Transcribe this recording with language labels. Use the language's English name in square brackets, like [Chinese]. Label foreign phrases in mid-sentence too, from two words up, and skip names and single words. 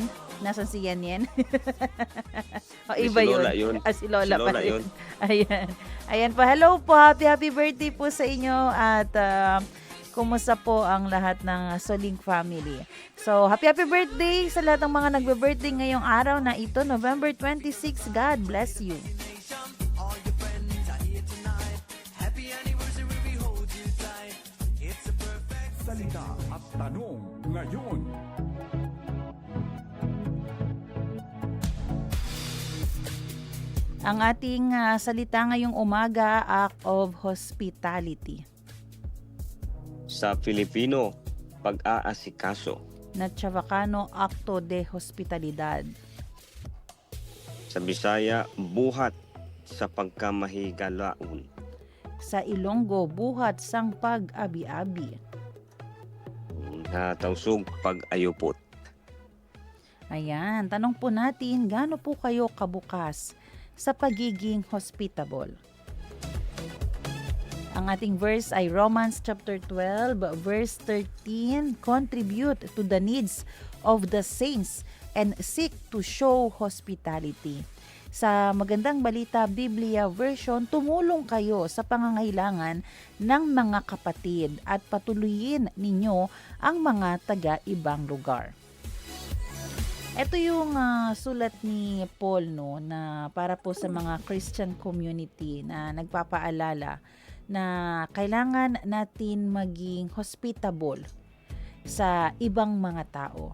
[Filipino] Nasaan si Yan? O Si iba Lola yun? yun. Si Lola Si pa Lola rin. yun. Ayan. Ayan po. Hello po. [English] Happy birthday [Filipino] po sa inyo. At kumusta po ang lahat ng Soling family. So, [English] happy birthday [Filipino] sa lahat ng mga nagbe-birthday ngayong araw na ito, November 26. [English] God bless you. All your friends are here tonight. Happy anniversary, we hold you tight. It's a perfect [Filipino] Salita at tanong ngayon. Ang ating salita ngayong umaga, [English] act of hospitality. [Filipino] Sa Filipino, pag-aasikaso. Na Chavacano, [Chavacano] acto de hospitalidad. [Cebuano] Sa Bisaya, buhat sa pagkamahigalaon. [Hiligaynon] Sa Ilonggo, buhat sang pag-abi-abi. [Tausug] Tausog, pag-ayupot. [Filipino] Ayan, tanong po natin, gaano po kayo kabukas sa pagiging hospitable? Ang ating verse ay [English] Romans chapter 12, verse 13. Contribute to the needs of the saints and seek to show hospitality. [Filipino] Sa Magandang Balita Biblia version, tumulong kayo sa pangangailangan ng mga kapatid at patuloyin ninyo ang mga taga-ibang lugar. Ito yung sulat ni Paul, no, na para po sa mga [English] Christian community [Filipino] na nagpapaalala na kailangan natin maging hospitable sa ibang mga tao.